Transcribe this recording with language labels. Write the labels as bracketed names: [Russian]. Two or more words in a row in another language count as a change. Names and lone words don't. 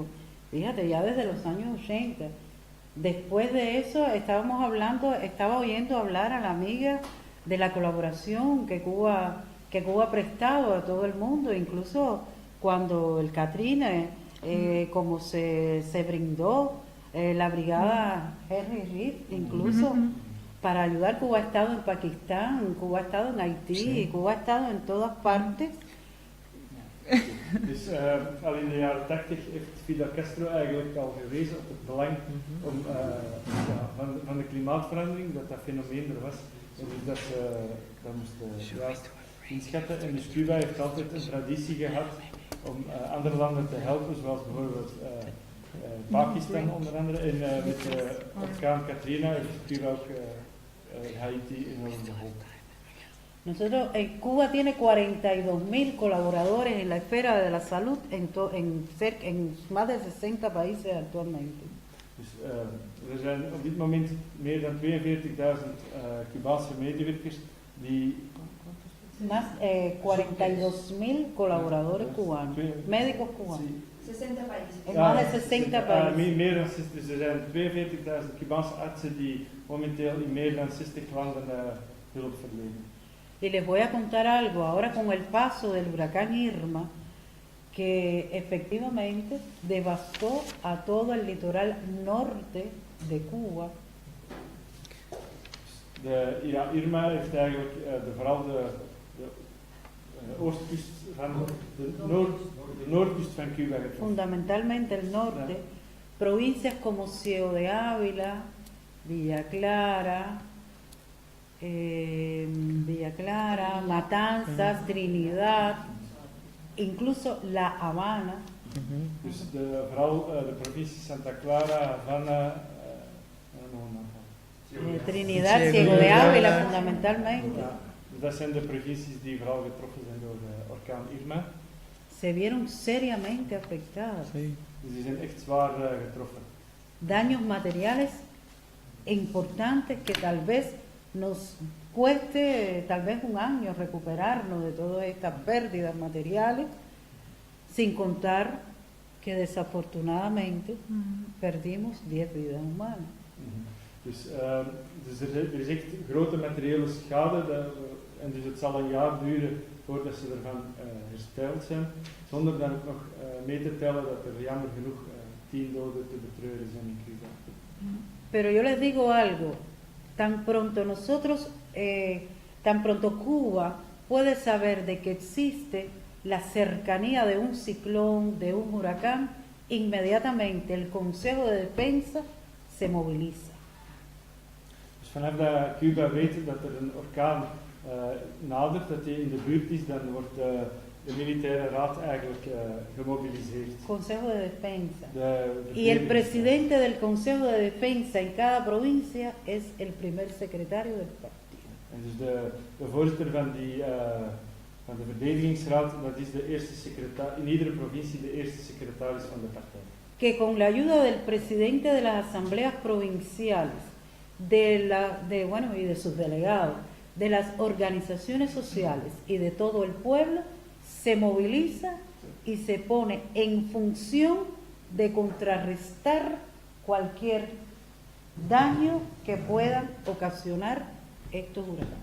[Spanish] Fíjate, ya desde los años 80. Después de eso estaba oyendo hablar a la amiga de la colaboración que Cuba ha prestado a todo el mundo, incluso cuando el Katrina, como se brindó la brigada Henry Reed, incluso para ayudar. Cuba ha estado en Pakistán, Cuba ha estado en Haití, Cuba ha estado en todas partes. [Dutch] Dus al in de jaren 80 heeft Fidel Castro eigenlijk al gewezen op het belang van de klimaatverandering, dat fenomeen er was. En dus dat moest juist inschatten. En dus Cuba heeft altijd een traditie gehad om andere landen te helpen, zoals bijvoorbeeld Pakistan onder andere. En met de orkaan Katrina heeft Cuba ook Haiti enorm geholpen. [Spanish] Nosotros, Cuba tiene 42.000 colaboradores en la esfera de la salud en más de 60 países actualmente. [Dutch] Dus er zijn op dit moment meer dan 42.000 Cubaanse medewerkers die... [Spanish] Más 42.000 colaboradores cubanos, médicos cubanos. 60 países. En más de 60 países. [Dutch] Meer dan 60, dus er zijn 42.000 Cubaanse artsen die momenteel in meer dan 60 landen hulp verlenen. [Spanish] Y les voy a contar algo, ahora con el paso del huracán Irma, que efectivamente devastó a todo el litoral norte de Cuba. [Dutch] Irma heeft eigenlijk vooral de oostkust van de noordkust van Cuba getroffen. [Spanish] Fundamentalmente el norte, provincias como Ciego de Ávila, Villa Clara, Matanzas, Trinidad, incluso La Habana. [Dutch] Dus vooral de provincie Santa Clara, Havana, [Spanish] Trinidad, Ciego de Ávila fundamentalmente. [Dutch] Dat zijn de provincies die vooral getroffen zijn door orkaan Irma. [Spanish] Se vieron seriamente afectadas. [Dutch] Dus die zijn echt zwaar getroffen. [Spanish] Daños materiales importantes que tal vez nos cueste tal vez un año recuperarnos de todas estas pérdidas materiales, sin contar que desafortunadamente perdimos 10 vidas humanas. [Dutch] Dus er is echt grote materiële schade en dus het zal een jaar duren voordat ze ervan hersteld zijn, zonder dan ook nog mee te tellen dat er jammer genoeg 10 doden te betreuren zijn in Cuba. [Spanish] Pero yo les digo algo, tan pronto Cuba puede saber de que existe la cercanía de un ciclón, de un huracán, inmediatamente el Consejo de Defensa se moviliza. [Dutch] Dus vanaf dat Cuba weet dat er een orkaan nadert, dat die in de buurt is, dan wordt de militaire raad eigenlijk gemobiliseerd. [Spanish] Consejo de Defensa. Y el presidente del Consejo de Defensa en cada provincia es el primer secretario del partido. [Dutch] En dus de voorzitter van de verdedigingsraad, dat is de eerste secretaris, in iedere provincie de eerste secretaris van de partij. [Spanish] Que con la ayuda del presidente de las asambleas provinciales, y de sus delegados, de las organizaciones sociales y de todo el pueblo, se moviliza y se pone en función de contrarrestar cualquier daño que puedan ocasionar estos huracanes.